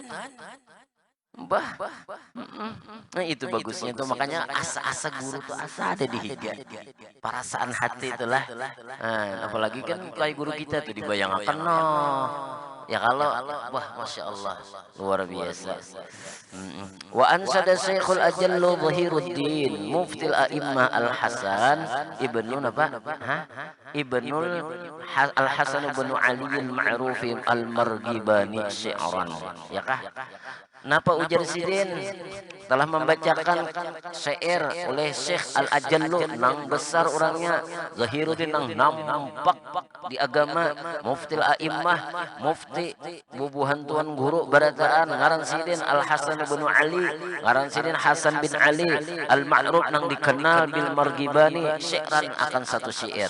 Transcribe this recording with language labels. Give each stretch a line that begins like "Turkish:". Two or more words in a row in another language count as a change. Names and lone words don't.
Banjar: nah itu bagusnya tuh makanya asa-asa guru tuh asa ada di higa perasaan hati itulah apalagi kan kayak guru kita tuh dibayangkan ya kalau wah
Arabic: ما شاء الله
Banjar: luar biasa
Arabic: وأنشد الشيخ الأجل ظهير الدين مفتي الأئمة الحسن ابن
Banjar: apa ibnul
Arabic: الحسن ابن علي المعروف المرغيناني شعرا
Banjar: ya kah Napa ujar Sidin telah membacakan syair oleh
Arabic: الشيخ الأجل
Banjar: nang besar orangnya, Zahiruddin nang nampak di agama,
Arabic: مفتي الأئمة,
Banjar: mufti bubuhan tuan guru barataan, ngaran Sidin Al-Hasan bin Ali, ngaran Sidin Hasan bin Ali Al-Ma'ruf nang dikenal
Arabic: بالمرغيناني,
Banjar: syi'ran akan satu syair.